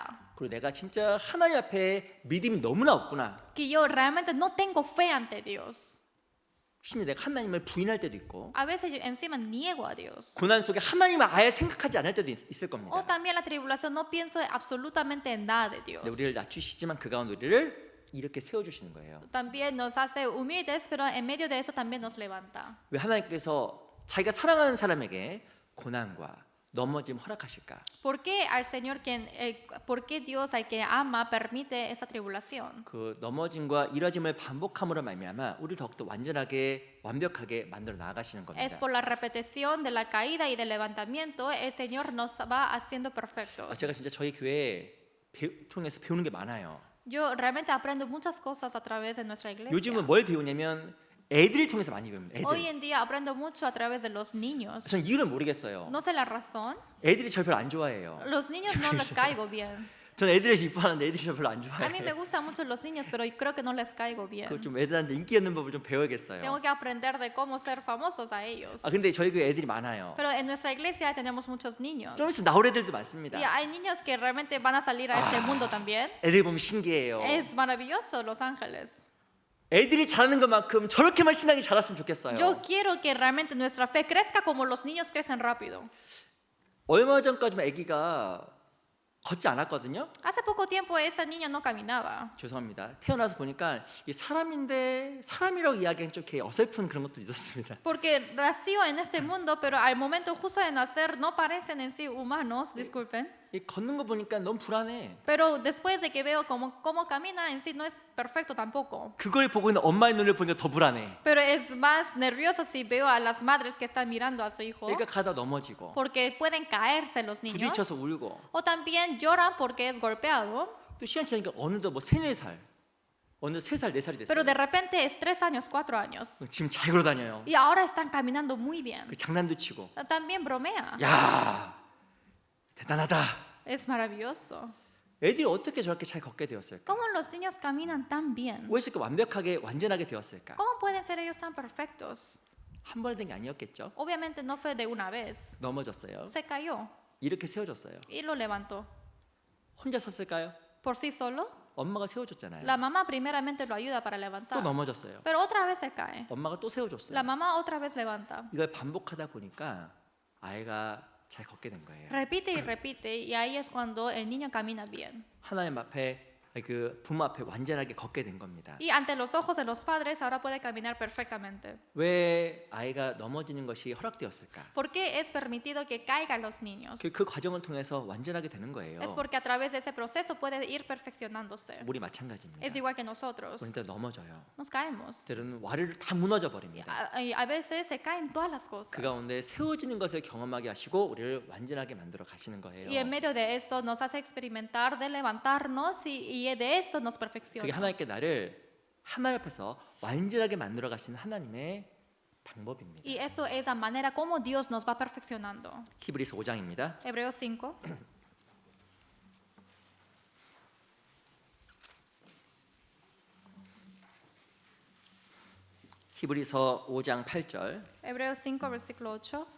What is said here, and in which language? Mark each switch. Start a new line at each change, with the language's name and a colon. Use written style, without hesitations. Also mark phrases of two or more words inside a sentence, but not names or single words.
Korean: 그리고 내가 진짜 하나님 앞에 믿음이 너무나 없구나.
Spanish: Que yo realmente no tengo fe ante Dios.
Korean: 심지어 내가 하나님을 부인할 때도 있고
Spanish: A veces yo encima niego a Dios.
Korean: 고난 속에 하나님을 아예 생각하지 않을 때도 있을
Spanish: O
Korean: 겁니다.
Spanish: también la tribulación no pienso absolutamente en nada de Dios.
Korean: 근데 우리를 낮추시지만 그 가운데 우리를 이렇게 세워주시는 거예요.
Spanish: También nos hace humildes, pero en medio de eso también nos levanta.
Korean: 왜 하나님께서 자기가 사랑하는 사람에게 고난과 넘어짐 허락하실까?
Spanish: ¿Por qué al Señor por qué Dios al que ama permite esa tribulación?
Korean: 그 넘어짐과 이뤄짐을 반복함으로 말미암아 우리를 더욱더 완벽하게 만들어 나아가시는
Spanish: Es
Korean: 겁니다.
Spanish: por la repetición de la caída y del levantamiento el Señor nos va haciendo perfectos.
Korean: 제가 진짜 저희 교회 통해서 배우는 게 많아요.
Spanish: Yo realmente aprendo muchas cosas a través de nuestra iglesia.
Korean: 요즘은 뭘 배우냐면 애들을 통해서 많이 배웁니다.
Spanish: Hoy
Korean: 애들.
Spanish: en día aprendo mucho a través de los niños.
Korean: 전 이유를 모르겠어요.
Spanish: No sé la razón.
Korean: 애들이 절 별로 안 좋아해요.
Spanish: Los niños no les caigo bien.
Korean: 전 애들을 이뻐하는데 애들이 절 별로 안
Spanish: A mí me
Korean: 좋아해요.
Spanish: gustan mucho los niños, pero creo que no les caigo bien.
Korean: 그 좀 애들한테 인기 있는 법을 좀 배워야겠어요.
Spanish: Tengo que aprender de cómo ser famosos a ellos.
Korean: 아 근데 저희 교회 애들이 많아요.
Spanish: Pero en nuestra iglesia tenemos muchos niños.
Korean: 좀 있으면 나올 애들도 많습니다.
Spanish: Y hay niños que realmente van a salir a este mundo también.
Korean: 애들 보면 신기해요.
Spanish: Es maravilloso Los Ángeles.
Korean: 애들이 잘하는 것만큼 저렇게만 신앙이 자랐으면 좋겠어요.
Spanish: Yo quiero que realmente nuestra fe crezca como los niños crecen rápido.
Korean: 얼마 전까지만 아기가 걷지 않았거든요.
Spanish: Hace poco tiempo esa niña no caminaba.
Korean: 죄송합니다. 태어나서 보니까 이 사람인데 사람이라고 이야기하기 좀 이렇게 어설픈 그런 것도 있었습니다.
Spanish: Porque nació en este mundo, pero al momento justo de nacer no parecen en sí humanos, disculpen.
Korean: 이 걷는 거 보니까 너무 불안해.
Spanish: Pero después de que veo cómo camina en sí no es perfecto tampoco.
Korean: 그걸 보고 있는 엄마의 눈을 보니까 더 불안해.
Spanish: Pero es más nervioso si veo a las madres que están mirando a su hijo.
Korean: 그러니까 가다 넘어지고
Spanish: Porque pueden caerse los niños.
Korean: 부딪혀서 울고
Spanish: O también lloran porque es golpeado.
Korean: 또 시간 지나니까 어느덧 뭐 3, 4살 어느 3살, 4살이 됐어요.
Spanish: Pero de repente es 3 años, 4 años.
Korean: 지금 잘 걸어다녀요.
Spanish: Y ahora están caminando muy bien.
Korean: 그 장난도 치고
Spanish: También bromea.
Korean: 야 대단하다.
Spanish: Es maravilloso.
Korean: 애들이 어떻게 저렇게 잘 걷게 되었을까?
Spanish: ¿Cómo los niños caminan tan bien?
Korean: 왜 이렇게 완전하게 되었을까?
Spanish: ¿Cómo pueden ser ellos tan perfectos?
Korean: 한 번에 된 게 아니었겠죠?
Spanish: Obviamente no fue de una vez.
Korean: 넘어졌어요.
Spanish: Se cayó
Korean: 이렇게 세워졌어요.
Spanish: y lo levantó.
Korean: 혼자 섰을까요?
Spanish: Por sí solo,
Korean: 엄마가 세워줬잖아요.
Spanish: la mamá primeramente lo ayuda para
Korean: 또
Spanish: levantar.
Korean: 넘어졌어요.
Spanish: Pero otra vez se cae.
Korean: 엄마가 또 세워줬어요.
Spanish: La mamá otra vez levanta.
Korean: 이걸 반복하다 보니까 아이가 잘 걷게 된 거예요.
Spanish: Repite y repite y ahí es cuando el niño camina bien.
Korean: 하나님 앞에 그 부모 앞에 완전하게 걷게 된 겁니다.
Spanish: Y ante los ojos de los padres ahora puede caminar perfectamente.
Korean: 왜 아이가 넘어지는 것이 허락되었을까?
Spanish: ¿Por qué es permitido que caigan los niños?
Korean: 그 과정을 통해서 완전하게 되는 거예요.
Spanish: Es porque a través de ese proceso puede ir perfeccionándose.
Korean: 우리 마찬가지입니다.
Spanish: Es igual que nosotros.
Korean: 그러니까 넘어져요.
Spanish: Nos caemos.
Korean: 때로는 와르르 다 무너져 버립니다.
Spanish: A veces se caen todas las cosas.
Korean: 그 가운데 세워지는 것을 경험하게 하시고 우리를 완전하게 만들어 가시는 거예요.
Spanish: Y en medio de eso nos hace experimentar de levantarnos y de eso nos
Korean: 그게
Spanish: perfecciona.
Korean: 하나님께 나를 하나님 앞에서 완전하게 만들어 가시는 하나님의 방법입니다.
Spanish: Y esto es la manera como Dios nos va perfeccionando.
Korean: 히브리서 5장입니다.
Spanish: Hebreos 5.
Korean: 히브리서 5장 8절.
Spanish: Hebreos 5, versículo 8.